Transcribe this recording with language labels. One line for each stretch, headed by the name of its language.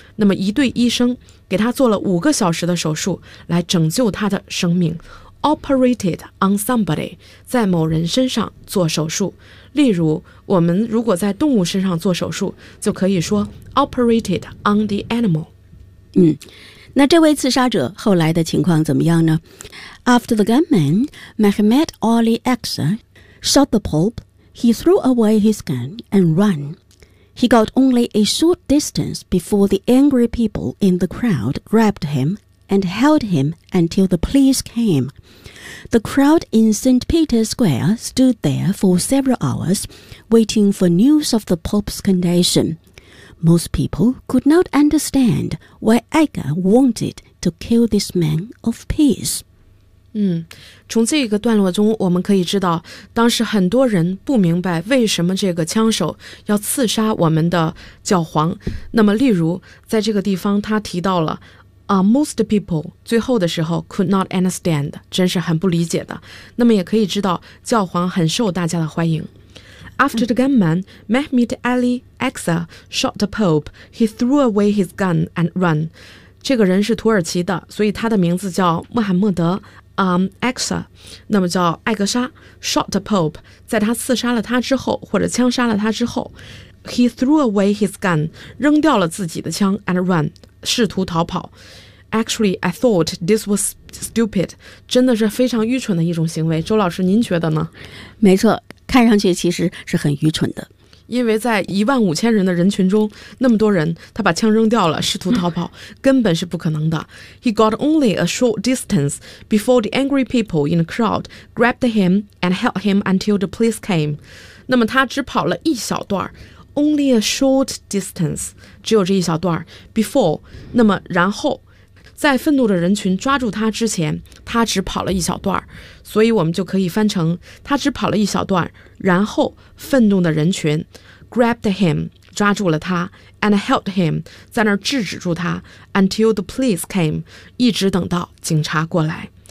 Chinese: 那么一对医生给他做了五个小时的手术来拯救他的生命。
English: Operated on somebody，
Chinese: 在某人身上做手术。例如我们如果在动物身上做手术就可以说
English: operated on the animal。
Chinese: 那这位刺杀者后来的情况怎么样呢？
English: After the gunman, Mehmet Ali Aksa,Shot the Pope, he threw away his gun and ran. He got only a short distance before the angry people in the crowd grabbed him and held him until the police came. The crowd in St. Peter's Square stood there for several hours, waiting for news of the Pope's condition. Most people could not understand why Edgar wanted to kill this man of peace.
Chinese: 从这个段落中我们可以知道，当时很多人不明白为什么这个枪手要刺杀我们的教皇。那么例如在这个地方他提到了、
English: most people
Chinese: 最后的时候
English: could not understand，
Chinese: 真是很不理解的。那么也可以知道教皇很受大家的欢迎。
English: After the gunman, Mehmet Ali Aksa shot the Pope, he threw away his gun and ran.
Chinese: 这个人是土耳其的，所以他的名字叫穆罕默德Aksa， 那么叫艾格沙
English: shot the Pope，
Chinese: 在他刺杀了他之后或者枪杀了他之后，
English: he threw away his gun，
Chinese: 扔掉了自己的枪
English: and ran，
Chinese: 试图逃跑。
English: Actually I thought this was stupid，
Chinese: 真的是非常愚蠢的一种行为。周老师您觉得呢？没错，看上去其实是很愚蠢的，因为在15000人的人群中那么多人，他把枪扔掉了试图逃跑根本是不可能的。
English: He got only a short distance before the angry people in the crowd grabbed him and held him until the police came.
Chinese: 那么他只跑了一小段，
English: only a short distance，
Chinese: 只有这一小段， before， 那么然后在愤怒的人群抓住他之前他只跑了一小段，所以我们就可以翻成他只跑了一小段，然后愤怒的人群
English: grabbed him，
Chinese: 抓住了他，
English: and held him，
Chinese: 在那儿制止住他，
English: until the police came，
Chinese: 一直等到警察过来。